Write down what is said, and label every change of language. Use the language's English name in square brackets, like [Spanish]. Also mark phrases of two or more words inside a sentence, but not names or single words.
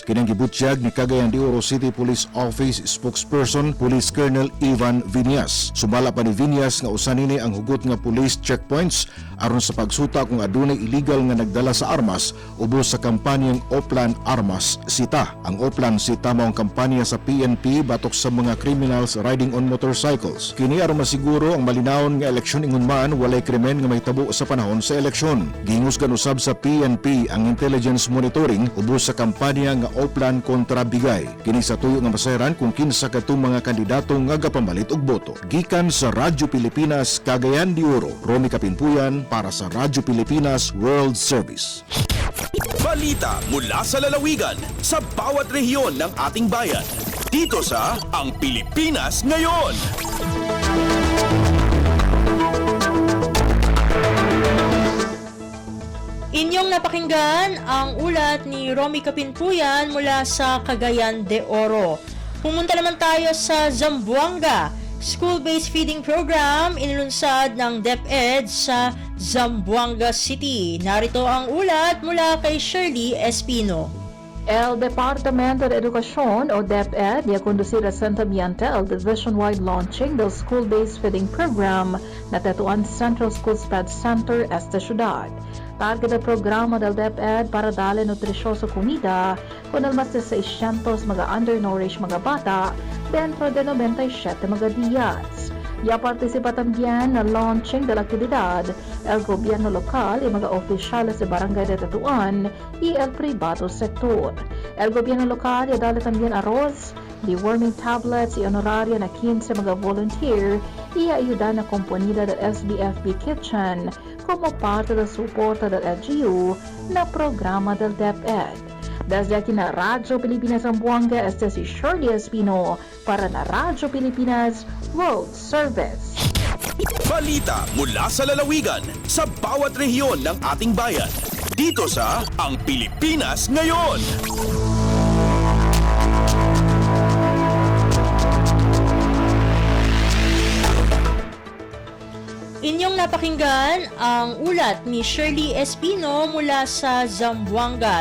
[Cebuano] Kinang gibutyag ni Cagayan de Oro City Police Office [English] spokesperson Police Colonel [Cebuano] Ivan Viñas. Sumala pa ni Viñas nga usa nini ang hugot nga [English] police checkpoints [Cebuano] aron sa pagsuta kung adunay illegal nga nagdala sa armas ubos sa kampanyang Oplan Armas Sita. Ang Oplan Sita mao ang kampanya sa PNP batok sa mga [English] criminals riding on motorcycles. [Cebuano] Kini aron masiguro ang malinawon nga eleksyon ingon man walay krimen nga mahitabo sa panahon sa eleksyon. Gingusgan usab sa PNP ang [English] intelligence monitoring [Cebuano] ubos sa kampanya nga Oplan kontra Bigay. Kini sa tuyo nga masayaran kung kinsa kadtong mga kandidato nga gapamalit og boto. Gikan sa Radyo Pilipinas Cagayan de Oro, Romy Kapinpuyan para sa Radyo Pilipinas World Service. [Filipino] Balita mula sa lalawigan sa bawat rehiyon ng ating bayan. Dito sa Ang Pilipinas Ngayon. Inyong napakinggan ang ulat ni Romy Kapinpuyan mula sa Cagayan de Oro. Pumunta naman tayo sa Zamboanga. [English] School-based feeding program [Filipino] inilunsad ng DepEd sa Zamboanga City. Narito ang ulat mula kay Shirley Espino. [Chavacano] El Departamento de Educación o DepEd ya conducir recientemente el [English] division-wide launching [Chavacano] del [English] school-based feeding program [Chavacano] na Tetuan Central School Spread Center esta ciudad. Target del programa del DepEd para darle nutricionosa comida con el más de 600 mga undernourished mga bata dentro de 97 mga días. Ya participa también en el launching de la actividad el gobierno local y mga oficiales de barangay de Tetuan y el privado sector. El gobierno local ya dale también arroz, [English] deworming tablets [Chavacano] y honoraria na 15 mga volunteer y ayuda na komponida del SBFB Kitchen como parte del suporta del LGU na programa del DepEd. Desde aquí na Radyo Pilipinas Zamboanga, este si Shirley Espino para na Radyo Pilipinas World Service. [Filipino] Balita mula sa lalawigan sa bawat rehiyon ng ating bayan. Dito sa Ang Pilipinas Ngayon. Inyong napakinggan ang ulat ni Shirley Espino mula sa Zamboanga.